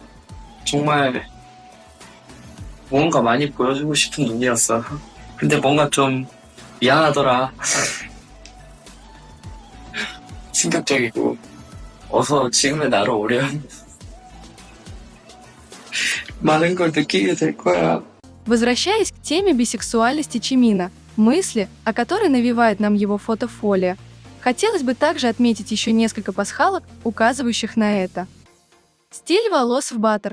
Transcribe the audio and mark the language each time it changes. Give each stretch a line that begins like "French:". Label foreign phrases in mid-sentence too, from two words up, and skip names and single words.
Korean: 정말 뭔가 많이 보여주고 싶은 눈이었어. 근데 뭔가 좀 미안하더라. 충격적이고 어서 지금의 나로 오렴. 많은 걸 느끼게 될 거야.
Russian: Возвращаясь к теме бисексуальности Чимина, мысли, о которой навевает нам его фотофолия, хотелось бы также отметить еще несколько пасхалок, указывающих на это. Стиль волос в баттер.